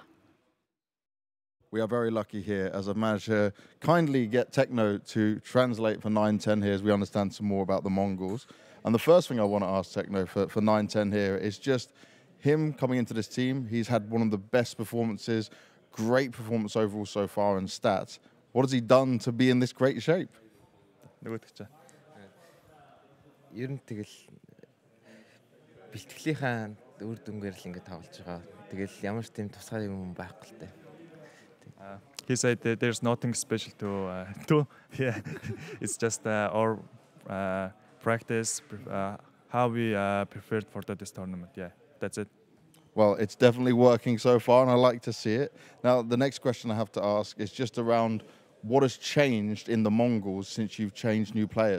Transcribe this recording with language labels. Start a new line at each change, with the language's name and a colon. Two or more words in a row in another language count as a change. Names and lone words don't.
English: We are very lucky here, as I've managed to kindly get Techno to translate for 9-10 here as we understand some more about the Mongols. And the first thing I want to ask Techno for 9-10 here is just him coming into this team. He's had one of the best performances, great performance overall so far in stats. What has he done to be in this great shape?
Mongolian: Ер нь тэгэл бэлтгэлийнхаа үр дүнгээр л ингэ тоглож байгаа. Тэгэл ямар ч тийм тусгай юм байхгүй л дээ.
English: He said that there's nothing special to do. Yeah, it's just our practice, how we prepared for this tournament. Yeah, that's it. Well, it's definitely working so far, and I like to see it. Now, the next question I have to ask is just around what has changed in the Mongols since you've changed new players.